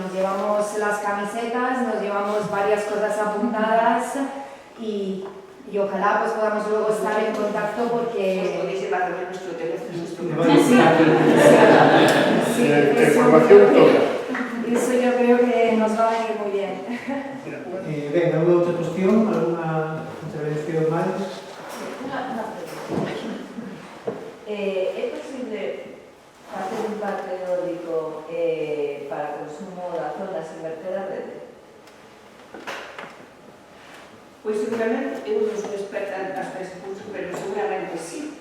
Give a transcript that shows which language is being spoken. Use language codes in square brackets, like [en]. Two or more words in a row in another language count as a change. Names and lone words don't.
[es] Nos llevamos las camisetas, nos llevamos varias cosas apuntadas y y ojalá pues podamos luego estar en contacto porque... Podéis llevar nuestro teléfono, nuestro Información toda. Eso yo creo que nos va a venir muy bien. [gl] Ben, alguna outra cuestión? Alguna intervención máis? É posible facer un parque eólico para consumo da zona sen verter a rede? Pois seguramente, eu non sou experta hasta ese curso, pero seguramente sí.